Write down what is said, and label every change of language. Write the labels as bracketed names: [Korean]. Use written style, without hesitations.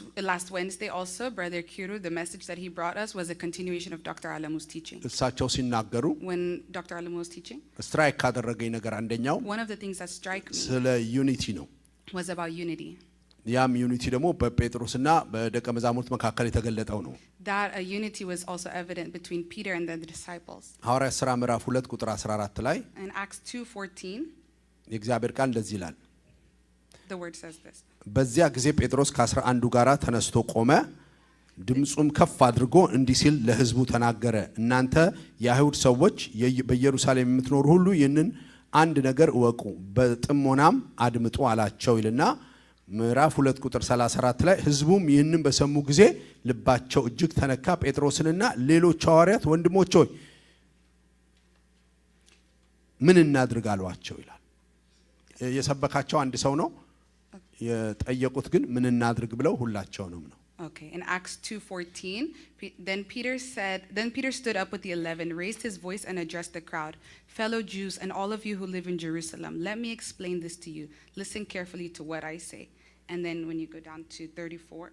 [English] Last Wednesday also, Brother Kiru, the message that he brought us was a continuation of Dr. Alemu's teaching. [Amharic] እሳቸው ሲናገሩ [English] When Dr. Alemu was teaching, [Amharic] ስትራይክ ካደረገኝ ነገር አንደኛው [English] one of the things that struck me [Amharic] ስለ ዩኒቲ ነው። [English] was about unity. [Amharic] ያም ዩኒቲ ደግሞ በጴጥሮስና በደቀ መዛሙርት መካከል የተገለጠው ነው። [English] That a unity was also evident between Peter and the disciples. [Amharic] ሐዋርያት ሥራ ምዕራፍ 2 ቁጥር 14 ላይ [English] In Acts 2:14, [Amharic] የእግዚአብሔር ቃል እንደዚህ ይላል። [English] the word says this. [Amharic] በዚያ ጊዜ ጴጥሮስ ከ11 ጋራ ተነስቶ ቆመ፣ ድምጹም ከፍ አድርጎ እንዲህ ሲል ለሕዝቡ ተናገረ። እናንተ የአይሁድ ሰዎች በኢየሩሳሌም የምትኖሩ ሁሉ ይህንን አንድ ነገር እወቁ፣ በጥሞናም አድምጡ አላቸው ይልና ምዕራፍ 2 ቁጥር 34 ላይ ሕዝቡም ይህንን በሰሙ ጊዜ ልባቸው እጅግ ተነካ፣ ጴጥሮስንና ሌሎች ሐዋርያት ወንድሞች ሆይ ምን እናድርግ አሏቸው ይላል። የሰበካቸው አንድ ሰው ነው፣ የጠየቁት ግን ምን እናድርግ ብለው ሁላቸውንም ነው። [English] Okay, in Acts 2:14, then Peter stood up with the 11, raised his voice and addressed the crowd. Fellow Jews and all of you who live in Jerusalem, let me explain this to you. Listen carefully to what I say. And then when you go down to 37.